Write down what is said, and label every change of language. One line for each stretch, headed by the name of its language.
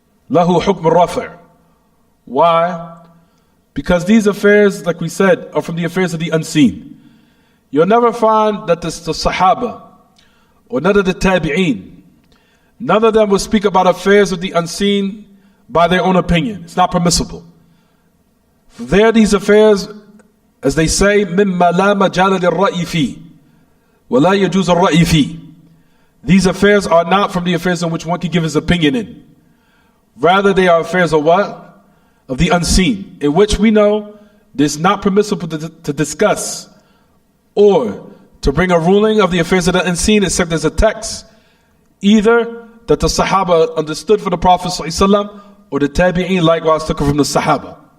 English: Lahu hukm al-rafi'. Why? Because these affairs, like we said, are from the affairs of the unseen. You'll never find that the Sahaba, or none of the Tabi'een, none of them will speak about affairs of the unseen by their own opinion. It's not permissible. There, these affairs, as they say,
Arabic: مِمَّا لَا مَجَالَ لِلرَّأْيِ فِيهِ وَلَا يَجُوزُ الرَّأْيِ فِيهِ.
English: These affairs are not from the affairs in which one can give his opinion in. Rather, they are affairs of what? Of the unseen, in which we know it's not permissible to discuss or to bring a ruling of the affairs of the unseen except there's a text, either that the Sahaba understood from the Prophet ﷺ, or the Tabi'een likewise took it from the Sahaba.